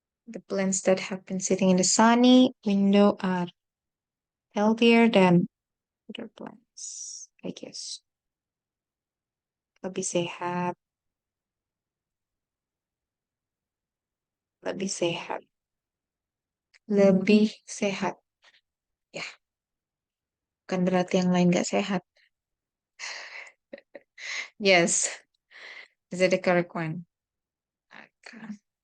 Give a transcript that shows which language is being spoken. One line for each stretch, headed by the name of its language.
English: The plants that have been sitting in the sunny window are healthier than other plants, I guess.
Indonesian: Lebih sehat, lebih sehat, lebih sehat. Ya, bukan berarti yang lain nggak sehat.
English: Yes, is it the correct one? Okay.